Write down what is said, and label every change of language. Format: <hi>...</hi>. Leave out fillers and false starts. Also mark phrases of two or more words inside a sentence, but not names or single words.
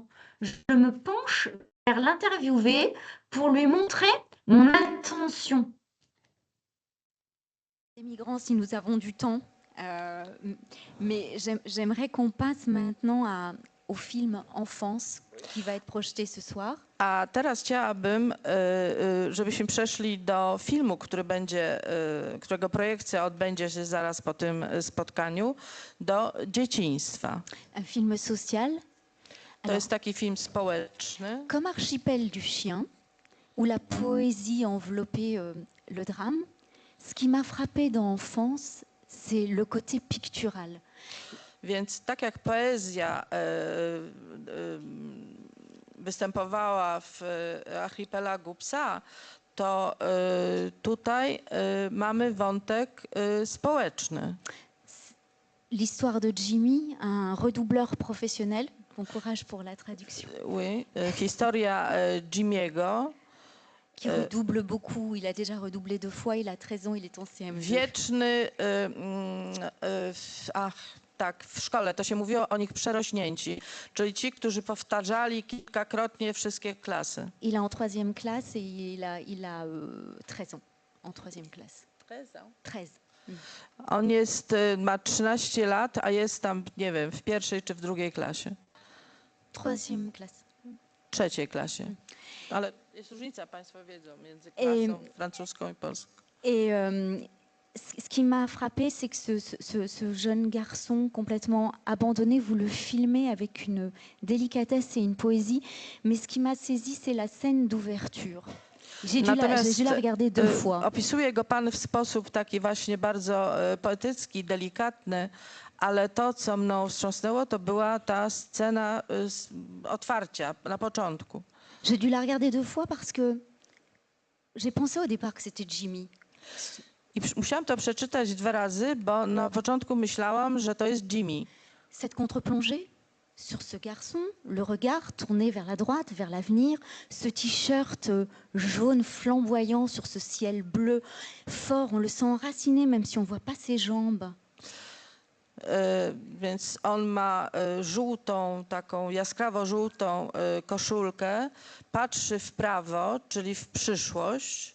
<fr>Je me penche vers l'interviewé pour lui montrer mon attention. des migrants si nous avons du temps. Mais j'aimerais qu'on passe maintenant au film Enfance qui va être projeté ce soir.</fr> <pl>A teraz chciałabym, żebyśmy przeszli do filmu, którego projekcja odbędzie się zaraz po tym spotkaniu, do dzieciństwa.</pl> <fr>Un film social.</fr> <pl>To jest taki film społeczny.</pl> <fr>Comme Archipel du chien, où la poésie enveloppait le drame. Ce qui m'a frappé dans Enfance, c'est le côté pictural.</fr> <pl>Więc tak jak poezja występowała w Archipelagu Psa, to tutaj mamy wątek społeczny.</pl> <fr>L'histoire de Jimmy, un redoubleur professionnel. Bon courage pour la traduction. Oui,</fr> <pl>historia Jimmy'ego.</pl> <fr>Qui redouble beaucoup. Il a déjà redoublé 2 fois, il a 13 ans, il est en CM2.</fr> <pl>Wieczny, tak, w szkole to się mówiło o nich przerośnięci, czyli ci, którzy powtarzali kilkakrotnie wszystkie klasy.</pl> <fr>Il est en troisième classe et il a 13 ans. En troisième classe. 13.</fr> <pl>On ma 13 lat, a jest tam, nie wiem, w pierwszej czy w drugiej klasie.</pl> <fr>Troisième classe.</fr> <pl>Trzeciej klasie. Ale jest różnica, Państwo wiedzą, między klasą francuską i polską.</pl> <fr>Et ce qui m'a frappé, c'est que ce jeune garçon complètement abandonné, vous le filmez avec une délicatesse et une poésie. Mais ce qui m'a saisi, c'est la scène d'ouverture. J'ai dû la regarder 2 fois.</fr> <pl>Opisuje go Pan w sposób taki właśnie bardzo poetycki, delikatny, ale to, co mną wstrząsnęło, to była ta scena otwarcia na początku.</pl> <fr>J'ai dû la regarder 2 fois parce que j'ai pensé au départ que c'était Jimmy.</fr> <pl>I musiałam to przeczytać 2 razy, bo na początku myślałam, że to jest Jimmy.</pl> <fr>Cette contre-plongée sur ce garçon, le regard tourné vers la droite, vers l'avenir, ce t-shirt jaune flamboyant sur ce ciel bleu fort, on le sent enraciné même si on ne voit pas ses jambes.</fr> <pl>Więc on ma żółtą, taką jaskrawo żółtą koszulkę, patrzy w prawo, czyli w przyszłość.</pl>